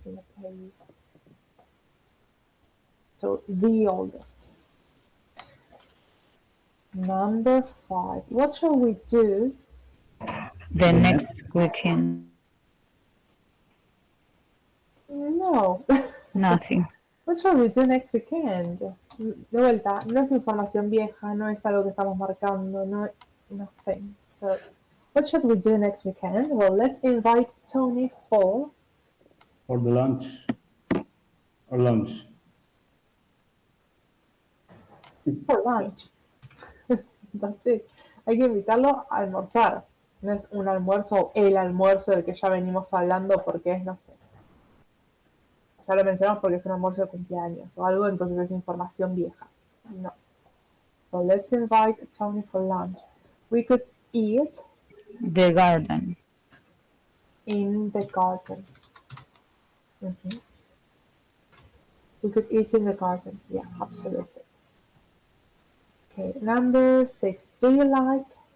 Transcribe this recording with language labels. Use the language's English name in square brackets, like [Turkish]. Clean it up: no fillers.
[English] In the place. So the oldest. Number five. What shall we do? The next weekend. No. Nothing. What shall we do next weekend? [Spanish] De vuelta, no es información vieja, no es algo que estamos marcando, no, [English] nothing. So, what should we do next weekend? Well, let's invite Tony for For the lunch. Or lunch. lunch. That's it. [Spanish] Hay que invitarlo a almorzar. No es un almuerzo o el almuerzo del que ya venimos hablando porque es, no sé. Ya lo mencionamos porque es un almuerzo de cumpleaños o algo, entonces es información vieja. No. [English] So let's invite Tony for lunch. We could eat The garden. in the garden. Mhm. We could eat in the garden. Yeah, absolutely. Okay, number six. Do you like